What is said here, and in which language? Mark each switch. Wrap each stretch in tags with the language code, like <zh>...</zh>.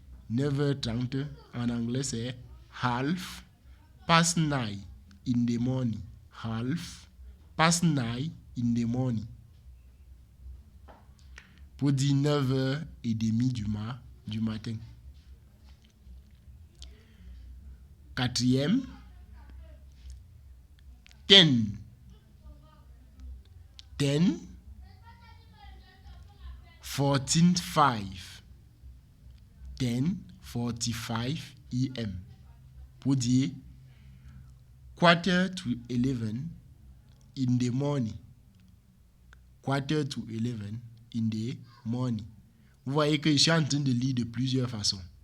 <fr>9h30 en anglais c'est</fr> <en>half past 9 in the morning. Half past 9 in the morning.</en> <fr>Pour dire 9h30 du matin. Quatrième.</fr> <en>10:45 AM.</en> <fr>Pour dire</fr> <en>quarter to 11 in the morning. Quarter to 11 in the morning.</en> <fr>Vous voyez que je suis en train de lire de plusieurs façons.</fr>